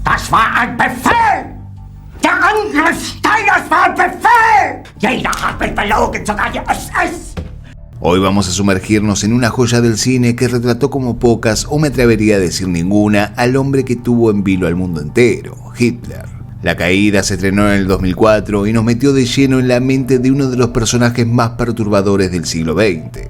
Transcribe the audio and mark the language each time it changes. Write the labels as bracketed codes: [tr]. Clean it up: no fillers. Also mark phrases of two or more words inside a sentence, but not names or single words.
[de] Das war ein Befehl! Der Angriff Steiners war ein Befehl! Jeder hat mich belogen, sogar die SS! [es] Hoy vamos a sumergirnos en una joya del cine que retrató como pocas, o me atrevería a decir ninguna, al hombre que tuvo en vilo al mundo entero, Hitler. La Caída se estrenó en el 2004 y nos metió de lleno en la mente de uno de los personajes más perturbadores del siglo XX.